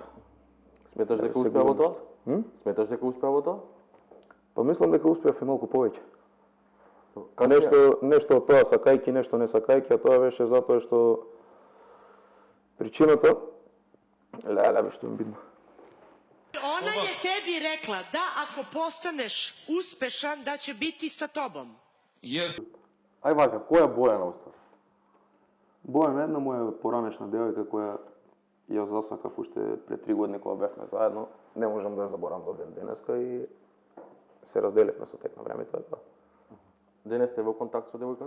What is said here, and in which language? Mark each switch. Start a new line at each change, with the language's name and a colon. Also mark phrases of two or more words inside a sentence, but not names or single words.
Macedonian: Сметаш дека успеа во тоа? Сметаш дека успеа во тоа? Па мислам дека успеав и малку повеќе. Нешто од тоа сакајки, нешто не сакајки, а тоа беше затоа што причината што ми бидно.
Serbian: Ona je tebi rekla da ako postaneš uspešan da će biti sa tobom.
Macedonian: Ај вака, која е Бојана уствари? Бојана е една моја поранешна девојка која ја засакав уште пред 3 години кога бевме заедно. Не можам да ја заборавам до ден денеска и се разделивме со тек на време, тоа е тоа. Денес сте во контакт со девојката?